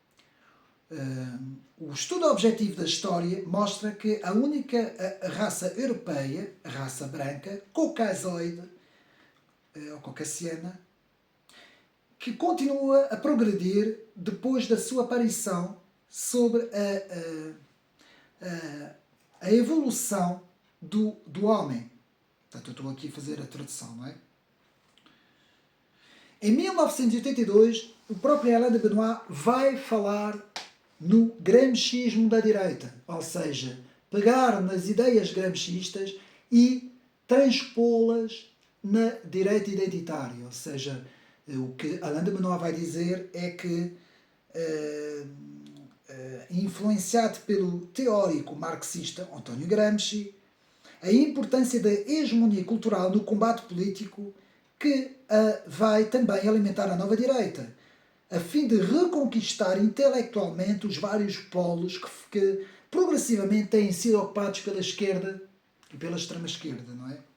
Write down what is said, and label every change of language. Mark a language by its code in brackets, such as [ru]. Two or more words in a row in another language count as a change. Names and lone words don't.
[pt] O estudo objetivo da história mostra que a única raça europeia, a raça branca, caucasoide ou caucasiana, que continua a progredir depois da sua aparição sobre a evolução do homem. Portanto, eu estou aqui a fazer a tradução, não é? Em 1982, o próprio Alain de Benoit vai falar no gramscismo da direita, ou seja, pegar nas ideias gramscistas e transpô-las na direita identitária, ou seja, o que Alain de Benoit vai dizer é que, influenciado pelo teórico marxista António Gramsci, a importância da hegemonia cultural no combate político que vai também alimentar a nova direita, a fim de reconquistar intelectualmente os vários polos que progressivamente têm sido ocupados pela esquerda e pela extrema-esquerda, não é?